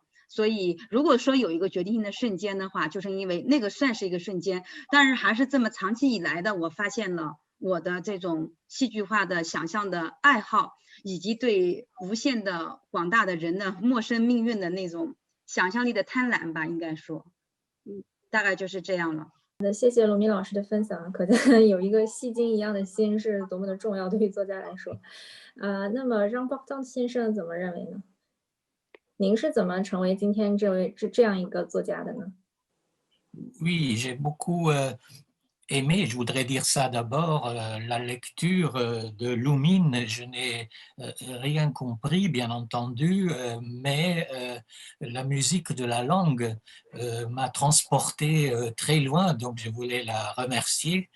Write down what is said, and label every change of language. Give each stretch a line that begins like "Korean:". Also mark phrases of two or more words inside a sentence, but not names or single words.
Chinese: 所以如果说有一个决定性的瞬间的话，就是因为那个算是一个瞬间，但是还是这么长期以来的，我发现了我的这种戏剧化的想象的爱好，以及对无限的广大的人的陌生命运的那种想象力的贪婪吧，应该说，大概就是这样了。谢谢龙敏老师的分享，可见有一个戏精一样的心是多么的重要，对于作家来说。那么让鲍当先生怎么认为呢？您是怎么成为今天这样一个作家的呢？
French: Oui, j'ai beaucoup aimé, je voudrais dire ça d'abord, la lecture de Lumine. Je n'ai rien compris, bien entendu, mais la musique de la langue m'a transporté très loin, donc je voulais la remercier.